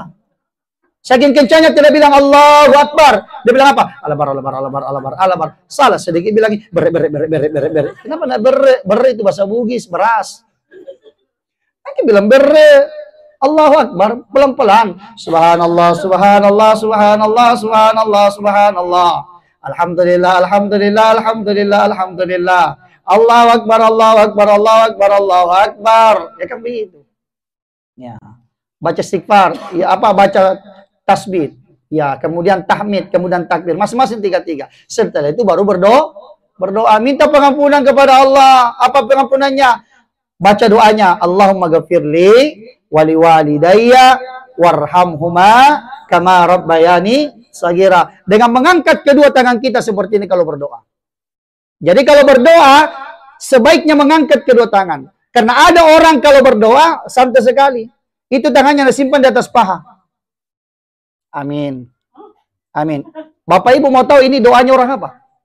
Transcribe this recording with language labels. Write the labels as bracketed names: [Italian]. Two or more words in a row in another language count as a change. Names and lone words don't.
[Indonesian] Saking kencangnya tidak bilang [Arabic] الله أكبر. [Indonesian] Dia bilang apa? Alabar. Salah sedikit bilang ber. Kenapa nak ber itu bahasa Bugis, beras. Kita bilang [Arabic] الله أكبر [Indonesian] pelan-pelan. [Arabic] سبحان الله، سبحان الله، سبحان الله، سبحان الله، سبحان الله. الحمد لله، الحمد لله، الحمد لله، الحمد لله. الله أكبر، الله أكبر، الله أكبر، الله أكبر. [Indonesian] Ya kan begitu. Ya. Baca istighfar, ya apa baca tasbih. Ya, kemudian tahmid, kemudian takbir. Masing-masing 3-3. Setelah itu baru berdoa, minta pengampunan kepada Allah. Apa pengampunannya? Baca doanya, [Arabic] اللهم اغفر لي ولي والديّ وارحمهما كما ربياني صغيرا. [Indonesian] Dengan mengangkat kedua tangan kita seperti ini kalau berdoa. Jadi kalau berdoa, sebaiknya mengangkat kedua tangan. Karena ada orang kalau berdoa, santai sekali. Itu tangannya disimpan di atas paha. Amin. Amin. Bapak Ibu mau tahu ini doanya orang apa?